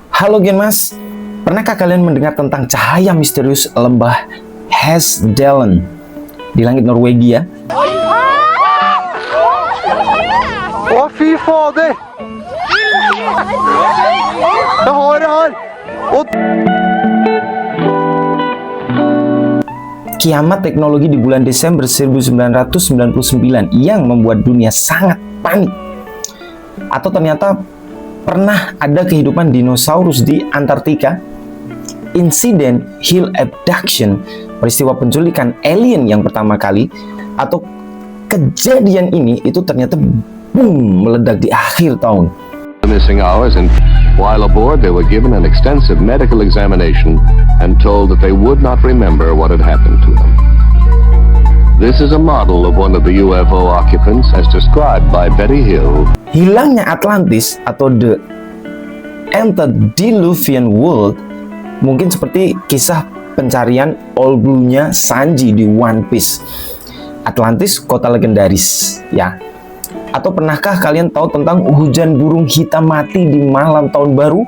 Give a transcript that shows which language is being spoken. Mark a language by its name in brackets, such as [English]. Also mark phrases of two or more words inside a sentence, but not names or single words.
[Indonesian] Halo Genmas, pernahkah kalian mendengar tentang cahaya misterius lembah Hesdalen di langit Norwegia? [Norwegian] Å, fy fader! Jeg har det her! [Indonesian] Kiamat teknologi di bulan Desember 1999 yang membuat dunia sangat panik. Atau ternyata pernah ada kehidupan dinosaurus di Antartika? Insiden Hill Abduction, peristiwa penculikan alien yang pertama kali, atau kejadian ini itu ternyata boom, meledak di akhir tahun. [English] Missing hours, and while aboard they were given an extensive medical examination and told that they would not remember what had happened to them. This is a model of one of the UFO occupants as described by Betty Hill. [Indonesian] Hilangnya Atlantis atau The Antediluvian World mungkin seperti kisah pencarian All Blue-nya Sanji di One Piece. Atlantis, kota legendaris, ya. Atau pernahkah kalian tahu tentang hujan burung hitam mati di malam tahun baru?